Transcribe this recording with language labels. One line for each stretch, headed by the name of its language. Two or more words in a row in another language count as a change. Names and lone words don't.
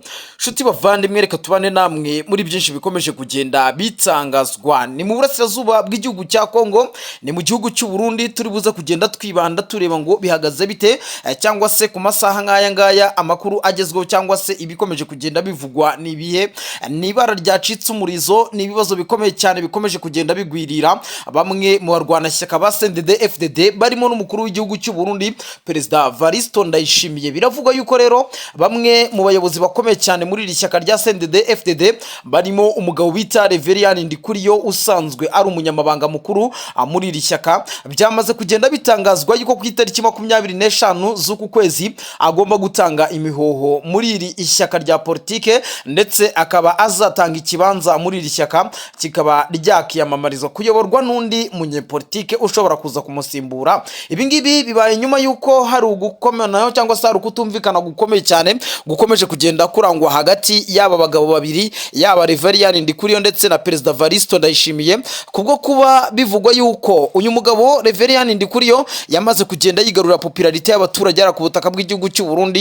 Kinyarwanda: Shuti bavandimwe reka tubane namwe muri byinshi bikomeje kugenda bitangazwa ni mu burasirazuba bw'igihugu cya Kongo, ni mu gihugu cy'u Burundi. Turi buza kugenda twibanda tureba ngo bihagaze bite cyangwa se ku masaha nk'aya ngaya amakuru agezweho cyangwa se ibikomeje kugenda bivugwa nibihe. Nibara ryacitse umurizo, ni ibibazo bikomeye cyane bikomeje kugenda bigwirira bamwe mu barwanashyaka ba CNDD-FDD barimo n'umukuru w'igihugu cy'u Burundi Perezida Varisto Ndayishimiye. Biravugwa yuko rero bamwe mu bayobozi bakomeye cyane muri iri shyaka rya CNDD-FDD barimo umugabo bita Reverien Ndikuriyo usanzwe ari umunyamabanga mukuru muri iri shyaka, byamaze kugenda bitangazwa yuko ku itariki 25 z'uku kwezi agomba gutanga imihoho muri iri ishyaka rya politike, ndetse akaba azatanga ikibanza muri iri shyaka kikaba ryakiyamamariza kuyoborwa n'undi munyepolitike ushobora kuza kumusimbura. Ibi ngibi bibaye nyuma yuko hari ugukomana cyangwa se hari kutumvikana gukomeye cyane gukomeje kugenda kurangwa hagati y'aba bagabo babiri, yaba Reverien Ndikuriyo ndetse na Perezida Varisto Ndayishimiye, kubwo kuba bivugwa yuko uyu mugabo Reverien Ndikuriyo yamaze kugenda yigarura popularité y'abaturage ku butaka bw'igihugu cy'u Burundi.